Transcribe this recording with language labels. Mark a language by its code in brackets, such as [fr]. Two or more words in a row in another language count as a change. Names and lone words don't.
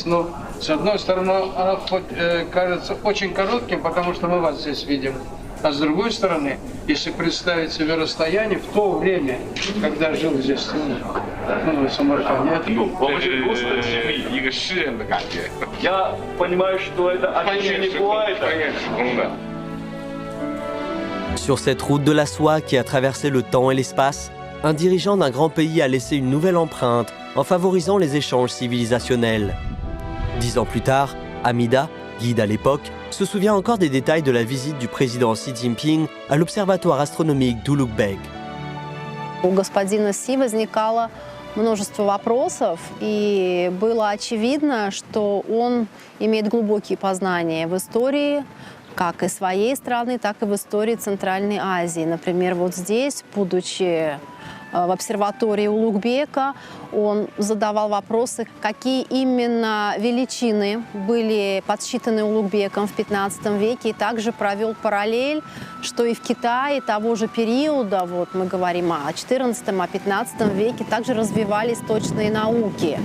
[ru] Но с одной стороны, оно хоть, кажется очень коротким, потому что мы вас здесь видим. А с другой стороны, если представить себе расстояние в то время, когда жил здесь в Самарканде, это Я понимаю, что это ощущение бывает. [fr] Sur cette route de la soie qui a traversé le temps et l'espace, un dirigeant d'un grand pays a laissé une nouvelle empreinte en favorisant les échanges civilisationnels. 10 ans plus tard, Amida, guide à l'époque, se souvient encore des détails de la visite du président Xi Jinping à l'observatoire astronomique d'Ulugh-Beg. [ru] У господина Си возникало множество вопросов, и было очевидно, что он имеет глубокие познания в истории, как и своей страны, так и в истории Центральной Азии. Например, вот здесь, будучи в обсерватории Улугбека, он задавал вопросы, какие именно величины были подсчитаны Улугбеком в 15 веке, и также провел параллель, что и в Китае того же периода, вот мы говорим о 14 о 15 веке, также развивались точные науки.